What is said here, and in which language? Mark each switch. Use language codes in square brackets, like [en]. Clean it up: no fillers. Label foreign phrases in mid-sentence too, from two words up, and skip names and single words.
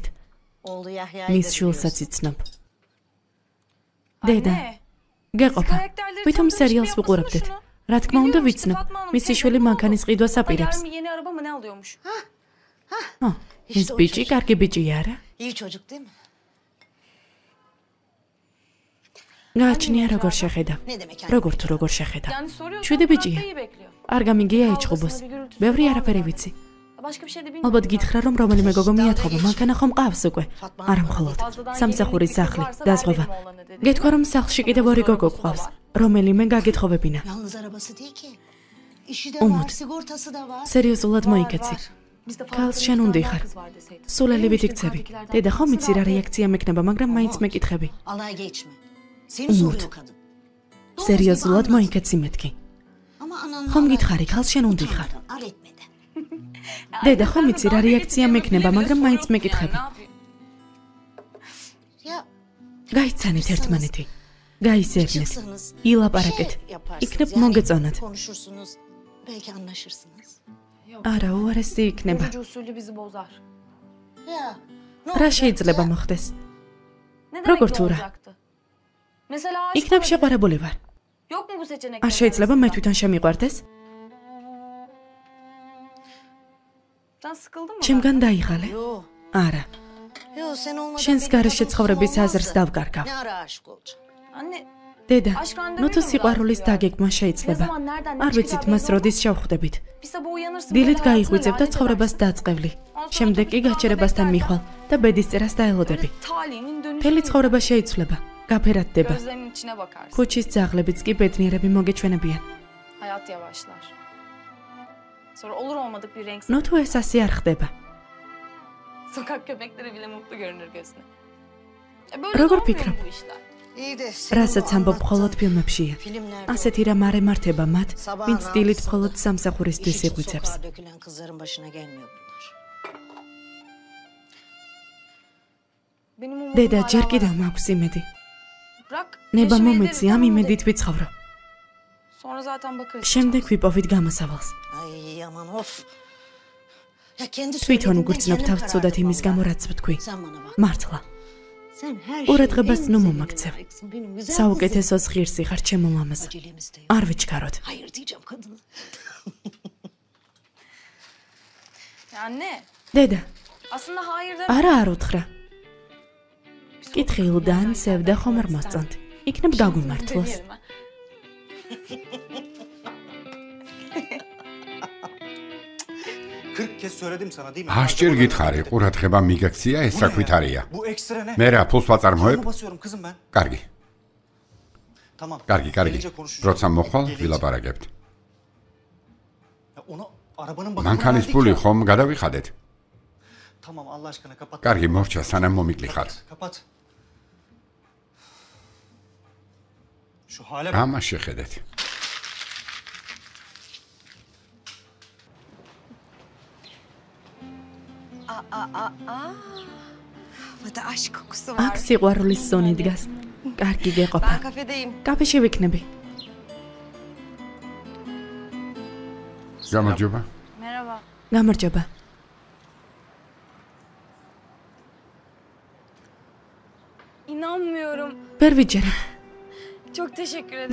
[ka] მის შვილსაც იცნობ. დედა, გეყოფა, ვითომ სერიალს ვუყურებდეთ? რა თქმა უნდა ვიცნობ, მისი შვილი მანქანის ყიდვას აპირებს. ის ბიჭი კარგი ბიჭია არა? [tr] İyi çocuk değil mi? [ka] გააჩნია როგორ შეხედავ. როგორ თუ როგორ შეხედავ. შვიდი ბიჭია. არ გამიგია ეჭყობოს. ბევრი არაფერი ვიცი. ალბათ გითხრა რომ რომელიმე გოგო მიათხოვა, მანქანა ხომ ყავს უკვე. არა მხოლოდ. სამსახურის სახლი, დაზღვევა. გეთქვა რომ სახლში კიდევ ორი გოგო ყავს. რომელიმე გაგეთხოვებინა. [tr] Yalnız arabası değil ki. İşi de Umut. var, sigortası da var. [ka] სერიოზულად მოიკეცი. ქალს შენ უნდა იხარ. სულელი ვიქცევი. დედა ხომ იცი რა რეაქცია მექნება, მაგრამ მაინც მეკითხები. [tr] Alay geçme. Seni Umut. soruyor kadın. [ka] სერიოზულად მოიკეცი მეთქი. [tr] Ama anan [ka] ხომ გითხარი, ქალს შენ უნდა იხარ. [tr] ar etmedi. [ka] დედა ხომ იცი რა რეაქცია მექნება, მაგრამ მაინც მეკითხები. [tr] Ya [ka] გაიცანით ერთმანეთი. გაისერნეთ. [tr] çıksanız [ka] ილაპარაკეთ. [tr] yaparsınız. [ka] იქნებ მოგეწონათ. [tr] Konuşursunuz. Belki anlaşırsınız. [ka] არა, უარესი იქნება. [tr] Görücü usulü bizi bozar. Ya. Ne [ka] რა [tr] olacak? [ka] შეიძლება მოხდეს? [tr] Ne [ka] Როგორ [tr] demek [ka] თუ [tr] ne [ka] რა? [tr] olacaktı? Mesela aşk [ka] იქნებ [tr] olabilir. [ka] შეყვარებული ვარ. [tr] Yok mu bu seçenek? [ka] არ შეიძლება მე თვითონ შემიყვარდეს? [tr] Sen sıkıldın mı? [ka] ჩემგან დაიღალე? [tr] Yo. [ka] არა. [tr] Yo sen olmadan [ka] შენს [tr] benim [ka] გარეშე [tr] kadın [ka] ცხოვრების [tr] olmaz [ka] აზრს [tr] da. [ka] დავკარგავ. [tr] Ne ara aşık olacağım? Anne, [ka] დედა, [tr] Aşk randevu [ka] ნუ თუ [tr] yok [ka] სიყვარულის გასწია. დაგეგმა შეიძლება. [tr] Ne zaman, nereden, ne [ka] არ ვიცით [tr] çıkacağı [ka] მას [tr] belli [ka] როდის შევხვდებით. [tr] bir sabah uyanırsın. [ka] დილით [tr] böyle [ka] გაიღვიძებ და [tr] hayatına [ka] ცხოვრებას [tr] lanet [ka] დაწყევლი. [tr] edersin. [ka] შემდეგ კი გაჩერებასთან მიხვალ და ბედისწერას დაელოდები. [tr] Böyle talihinin dönüşü. [ka] მთელი ცხოვრება შეიცვლება, გაფერადდება. [tr] Gözlerinin içine bakarsın. [ka] ქუჩის ძაღლებიც კი ბედნიერები მოგეჩვენებიან. [tr] Hayat yavaşlar. Sonra olur olmadık bir renk. [ka] ნუ თუ ეს ასე არ ხდება. [tr] Sokak köpekleri bile mutlu görünür gözüne. Böyle Robert olmuyor Pickram. bu işler. İyi de senin [ka] რასაც [tr] bu [ka] ამბობ [tr] anlattığın [ka] მხოლოდ ფილმებშია. [tr] filmlerde [ka] ასეთი რამ არ ემართება მათ, [tr] Sabahın [ka] ვინც დილით [tr] altısında [ka] მხოლოდ სამსახურისთვის [tr] işi [ka] იღვიძებს. [tr] sokağa dökülen kızların başına gelmiyor bunlar. Benim umudum [ka] დედა, [tr] hala [ka] ჯერ [tr] var. [ka] კიდევ მაქვს იმედი. [tr] Bırak. [ka] ნება [tr] yaşamayı [ka] მომეცი, [tr] deriz, [ka] ამ [tr] tamam [ka] იმედით [tr] deriz. [ka] ვიცხოვრო. [tr] Sonra zaten bakarız. [ka] შემდეგ ვიპოვით გამოსავალს. [tr] Ay aman of. Ya kendi [ka] თვითონ [tr] söylediğinden [ka] ვგრძნობ [tr] kendim [ka] თავს [tr] karar [ka] ცუდად იმის [tr] vermem [ka] გამო, [tr] lazım. [ka] რაც ვთქვი. [tr] Sen bana bak. [ka] მართლა. [tr] Sen her [ka] ყურადღებას [tr] şeyin [ka] ნუ [tr] en [ka] მომაქცევ. [tr] güzeline layıksın. Benim güzel kızım. [ka] საუკეთესოს ღირსი ხარ ჩემო მამაზე. [tr] Acelemiz de yok. [ka] არ ვიჩქაროთ. [tr] Hayır diyeceğim kadına. Ya anne. [ka] დედა, [tr] Aslında hayır deme. [ka] არა არ უთხრა. კითხილდან სევდა ხომ არ მოსწონთ. იქნებ გაგვიმართლოს. [tr] Deneyelim, ha. 40 kez söyledim sana değil mi? [ka] 100-ჯერ გითხარი, ყურადღება მიგაქცია, ეს რა ქვითარია. [tr] Bu ekstra ne? [ka] მე რა ფულს ვაწარმოებ? [tr] Kolumu basıyorum kızım ben. [ka] კარგი, [tr] Tamam. [ka] კარგი, კარგი. [tr] Gelince konuşacağız. [ka] როცა მოხვალ, [tr] Gelince. [ka] ვილაპარაკებთ. [tr] Ya ona arabanın bakımını [ka] მანქანის [tr] verdik [ka] ფული [tr] ya. [ka] ხომ გადავიხადეთ? [tr] Tamam Allah aşkına kapat. [ka] კარგი, მორჩა, სანამ მომიკლი ხარ. [tr] Kapat. Şu hale bak. [ka] ამას შეხედეთ. [tr] Burada aşk kokusu [ka] აქ სიყვარულის ზონი დგას. კარგი გეყოფა. [tr] Ben kafedeyim. [ka] კაფეში ვიქნები. გამარჯობა. [tr] Merhaba. [ka] გამარჯობა. [tr] İnanmıyorum. [ka] ვერ ვიჯერებ. [tr] Çok teşekkür ederim.